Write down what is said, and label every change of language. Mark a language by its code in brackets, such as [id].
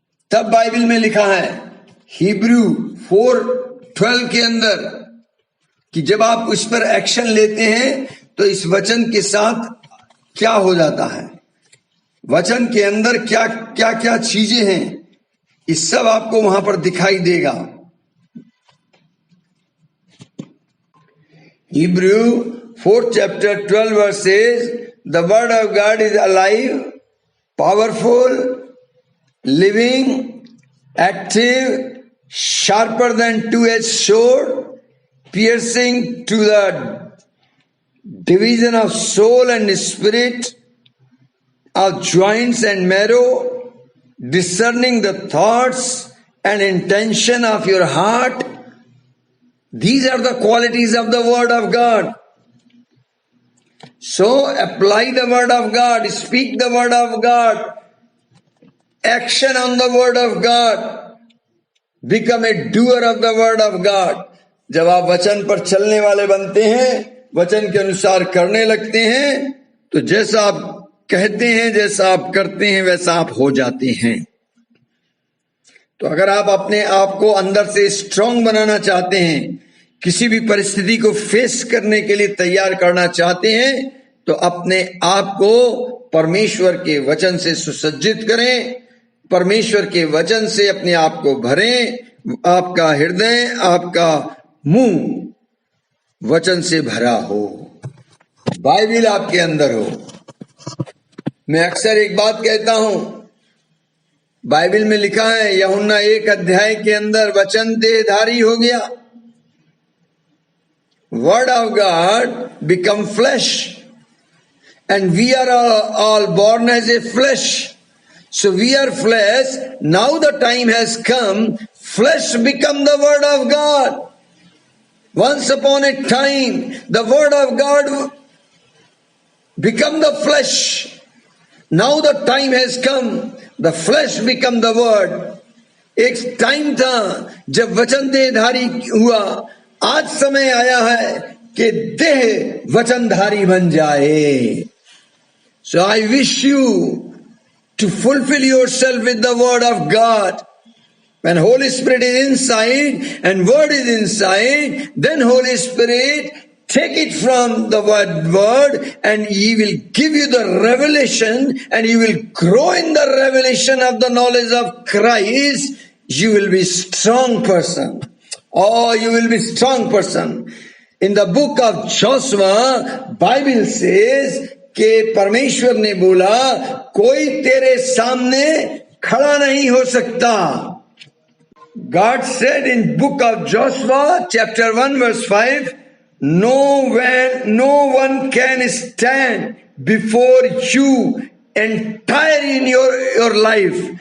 [hi] तब बाइबल में लिखा है हिब्रू 4:12 के अंदर कि जब आप इस पर एक्शन लेते हैं तो इस वचन के साथ क्या हो जाता है, वचन के अंदर क्या क्या क्या चीजें हैं, इस सब आपको वहां पर दिखाई देगा। [en] Hebrews 4th chapter 12 verses, the word of God is alive, powerful, living, active, sharper than two-edged sword, piercing to the division of soul and spirit, of joints and marrow, discerning the thoughts and intention of your heart. These are the qualities of the word of God. So apply the word of God, speak the word of God, action on the word of God, become a doer of the word of God. [hi] जब आप वचन पर चलने वाले बनते हैं, वचन के अनुसार करने लगते हैं, तो जैसा आप कहते हैं, जैसा आप करते हैं, वैसा आप हो जाते हैं। तो अगर आप अपने आप को अंदर से स्ट्रांग बनाना चाहते हैं, किसी भी परिस्थिति को फेस करने के लिए तैयार करना चाहते हैं, तो अपने आप को परमेश्वर के वचन से सुसज्जित करें, परमेश्वर के वचन से अपने आप को भरें। आपका हृदय, आपका मुंह वचन से भरा हो, बाइबल आपके अंदर हो। मैं अक्सर एक बात कहता हूं, बाइबल में लिखा है यूहन्ना 1 अध्याय के अंदर वचन देहधारी हो गया. [en] Word of God become flesh and we are all born as a flesh. So we are flesh. Now the time has come. Flesh become the word of God. Once upon a time, the word of God become the flesh. Now the time has come. The flesh become the word. [hi] एक time था जब वचन देहधारी हुआ. आज समय आया है कि देह वचनधारी बन जाए. [en] So I wish you to fulfill yourself with the word of God. When Holy Spirit is inside and word is inside, then Holy Spirit take it from the word and He will give you the revelation and you will grow in the revelation of the knowledge of Christ. You will be strong person. Oh, you will be strong person. In the book of Joshua, Bible says [hi] कि परमेश्वर ने बोला कोई तेरे सामने खड़ा नहीं हो सकता. [en] God said in book of Joshua chapter 1 verse 5, no one can stand before you entire in your life.